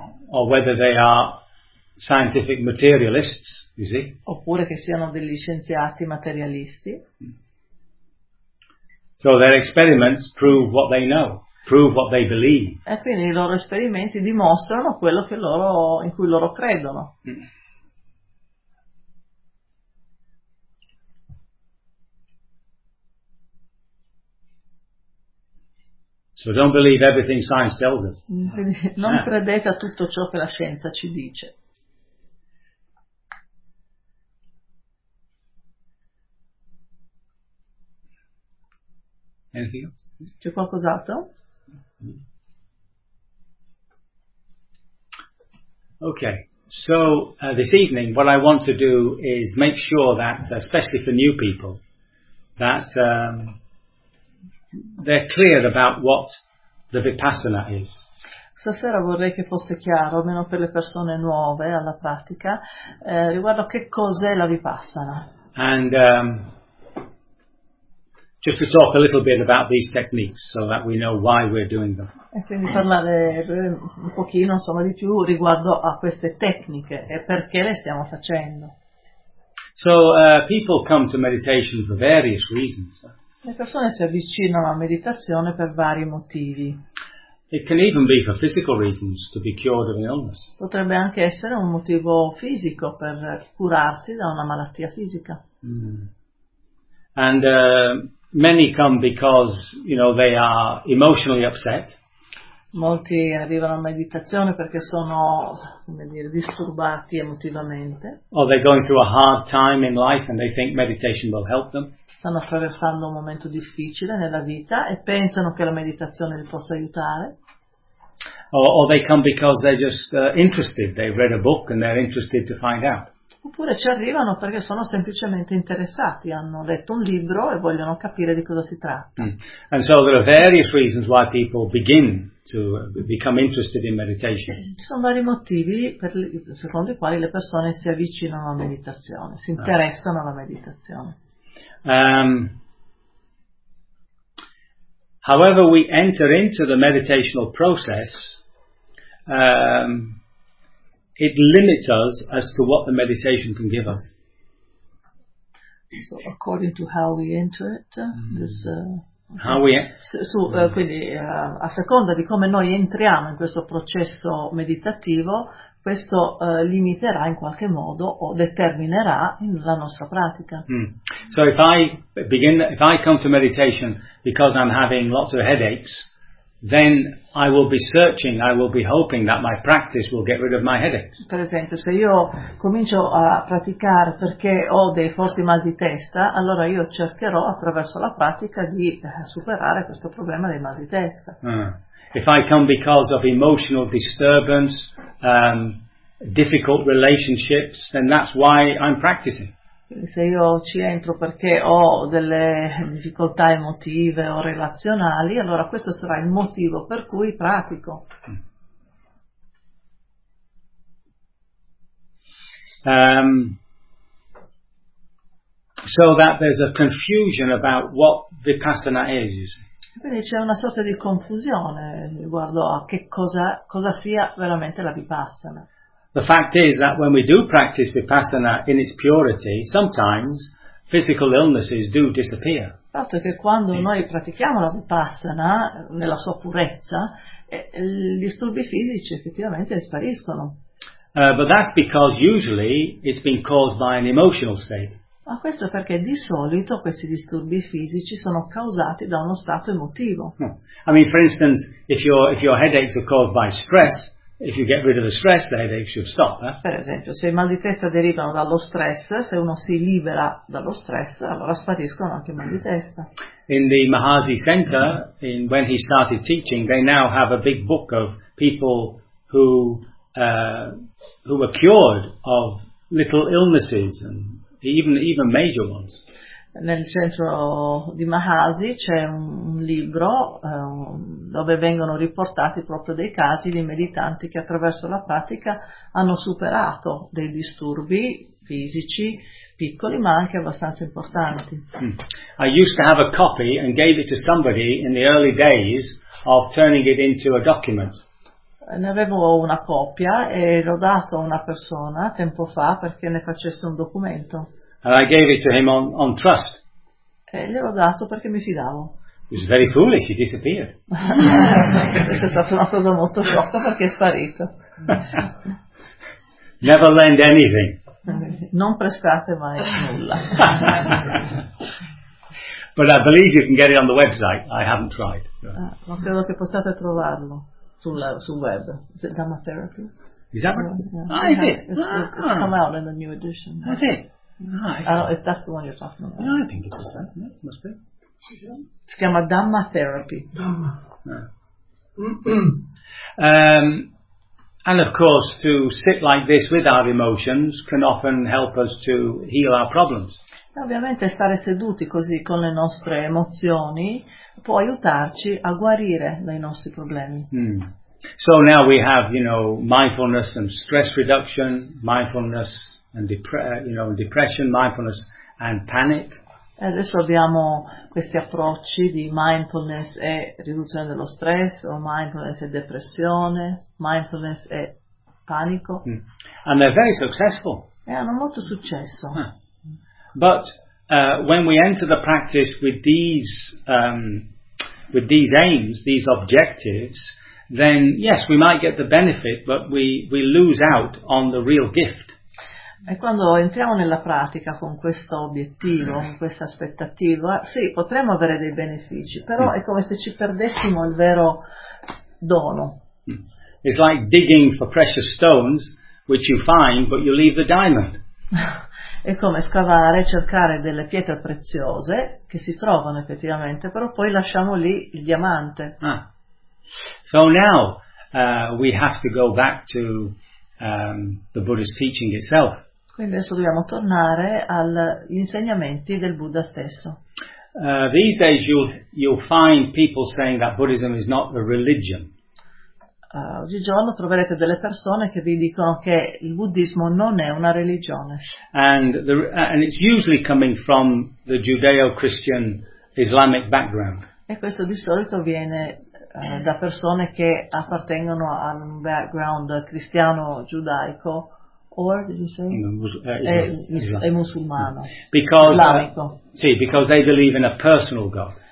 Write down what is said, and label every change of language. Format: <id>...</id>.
<en>Or whether they are scientific materialists, you see?</en> <it>Oppure che siano degli scienziati materialisti.</it> <en>So their experiments prove what they know, prove what they believe.</en> <it>E quindi i loro esperimenti dimostrano quello che loro, in cui loro credono.</it> <en>So don't believe everything science tells us.</en> <it>Non credete a tutto ciò che la scienza ci dice.</it> <en>Anything else?</en> <it>C'è qualcos'altro?</it> <en>Okay, so this evening what I want to do is make sure that, especially for new people, that they're clear about what the Vipassana is.</en> <it>Stasera vorrei che fosse chiaro, almeno per le persone nuove alla pratica, riguardo che cos'è la Vipassana.</it> <en>And just to talk a little bit about these techniques so that we know why we're doing them.</en> <it>E quindi parlare un pochino, insomma, di più riguardo a queste tecniche e perché le stiamo facendo.</it> <en>So people come to meditation for various reasons.</en> <it>Le persone si avvicinano alla meditazione per vari motivi.</it> <en>It can even be for physical reasons, to be cured of an illness.</en> <it>Potrebbe anche essere un motivo fisico per curarsi da una malattia fisica.</it> <en>And many come because, you know, they are emotionally upset.</en> <it>Molti arrivano a meditazione perché sono, come dire, disturbati emotivamente.</it> <en>Or they're going through a hard time in life and they think meditation will help them.</en> <it>Stanno attraversando un momento difficile nella vita e pensano che la meditazione li possa aiutare.</it> <en>Or they come because they're just interested. They've read a book and they're interested to find out.</en> <it>Oppure ci arrivano perché sono semplicemente interessati, hanno letto un libro e vogliono capire di cosa si tratta.</it> <en>And so there are various reasons why people begin to become interested in meditation.</en> <it>Ci sono vari motivi secondo i quali le persone si avvicinano alla meditazione, si interessano alla meditazione.</it> <en>However we enter into the meditational process, it limits us as to what the meditation can give us. So according to how we enter it, this how we</en> <it>quindi a seconda di come noi entriamo in questo processo meditativo, questo limiterà in qualche modo o determinerà la nostra pratica.</it> <en>So if I come to meditation because I'm having lots of headaches, then I will be searching, I will be hoping that my practice will get rid of my headaches.</en> <it>Per esempio, se io comincio a praticare perché ho dei forti mal di testa, allora io cercherò attraverso la pratica di superare questo problema dei mal di testa.</it> <en>If I come because of emotional disturbance, difficult relationships, then that's why I'm practicing.</en> <it>Se io ci entro perché ho delle difficoltà emotive o relazionali, allora questo sarà il motivo per cui pratico.</it> <en>So that there's a confusion about what Vipassana is, you see.</en> <it>Quindi c'è una sorta di confusione riguardo a che cosa sia veramente la Vipassana.</it> <en>The fact is that when we do practice Vipassana in its purity, sometimes physical illnesses do disappear.</en> <it>fatto è che quando noi pratichiamo la Vipassana nella sua purezza, gli disturbi fisici effettivamente spariscono.</it> <en>But that's because usually it's been caused by an emotional state.</en> <it>Ma questo perché di solito questi disturbi fisici sono causati da uno stato emotivo.</it> <en>I mean, for instance, if your headaches are caused by stress, if you get rid of the stress, the headaches should stop. Eh?</en> <it>Per esempio, se i mal di testa derivano dallo stress, se uno si libera dallo stress, allora spariscono anche i mal di testa.</it> <en>In the Mahasi Center, when he started teaching, they now have a big book of people who were cured of little illnesses and even major ones.</en> <it>Nel centro di Mahasi c'è un libro dove vengono riportati proprio dei casi di meditanti che attraverso la pratica hanno superato dei disturbi fisici piccoli ma anche abbastanza importanti.</it> <en>I used to have a copy and gave it to somebody in the early days of turning it into a document.</en> <it>Ne avevo una copia e l'ho dato a una persona tempo fa perché ne facesse un documento.</it> <en>And I gave it to him on trust.</en> <it>E gliel'ho dato perché mi fidavo.</it> <en>It was very foolish, he disappeared.</en> <it>È stata una cosa molto sciocca perché è sparito.</it> <en>Never lend anything.</en> <it>Non prestate mai nulla.</it> <en>But I believe you can get it on the website. I haven't tried.</en> <it>So. Ma credo che possiate trovarlo sul web.</it> <en>Is it Dhamma Therapy? Is that right? It's come out in the new edition. That's it. No, if that's the one you're talking about. No, I think it's the same. Yeah, must be. It's called Dhamma Therapy. Dhamma. No. And of course, to sit like this with our emotions can often help us to heal our problems.</en> <it>E ovviamente stare seduti così con le nostre emozioni può aiutarci a guarire dai nostri problemi.</it> <en>So now we have, you know, mindfulness and stress reduction, mindfulness and depression, mindfulness and panic.</en> <it>E adesso abbiamo questi approcci di mindfulness e riduzione dello stress, o mindfulness e depressione, mindfulness e panico.</it> <en>And they're very successful.</en> <it>E hanno molto successo.</it> <en>But when we enter the practice with these aims, these objectives, then yes, we might get the benefit, but we lose out on the real gift.</en> <it>E quando entriamo nella pratica con questo obiettivo, con questa aspettativa, sì, potremmo avere dei benefici, però è come se ci perdessimo il vero dono.</it> <en>It's like digging for precious stones, which you find, but you leave the diamond.</en> <it>È come scavare, cercare delle pietre preziose che si trovano effettivamente, però poi lasciamo lì il diamante.</it> <en>So now we have to go back to the Buddha's teaching itself.</en> <it>Quindi adesso dobbiamo tornare agli insegnamenti del Buddha stesso.</it> <en>These days you'll find people saying that Buddhism is not a religion.</en> <it>Oggigiorno troverete delle persone che vi dicono che il buddismo non è una religione.</it> <en>And it's usually coming from the Judeo-Christian Islamic background.</en> <it>E questo di solito viene da persone che appartengono a un background cristiano giudaico.</it> <en>Or did you say</en> <it>Islamico.</it> <en>Because sì, because they believe in a personal God.</en>